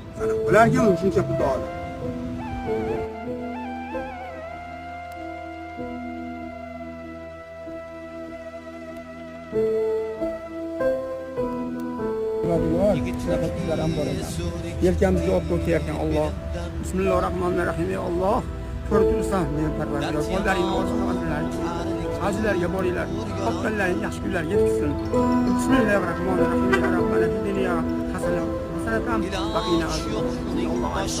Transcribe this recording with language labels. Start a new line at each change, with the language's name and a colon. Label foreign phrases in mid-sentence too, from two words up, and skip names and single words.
Uzbek: Ular kim shuncha pul oldi? Yelkamizga olib o'tayotgan Alloh. Bismillahirrohmanirrohim. Ey Alloh, ko'rdirsan meni Parvardigor. Qo'llaringni ochinglar. Hajlarga boringlar. Topganlaring yaxshi kunlarga yetkazsin. Bismillahirrohmanirrohim.
Arabic: يا ربنا في الدنيا حسنة وقنا عذاب.